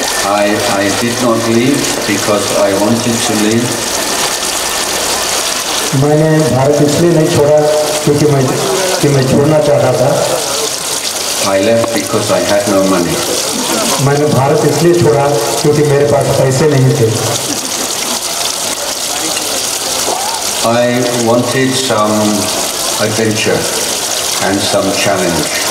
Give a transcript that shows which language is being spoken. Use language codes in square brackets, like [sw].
[en] I did not leave because I wanted to leave. [hi] मैंने भारत इसलिए नहीं छोड़ा क्योंकि मैं छोड़ना चाहता था. [en] I left because I had no money. [hi] मैंने भारत इसलिए छोड़ा क्योंकि मेरे पास पैसे नहीं थे. [en] I wanted some adventure and some challenge.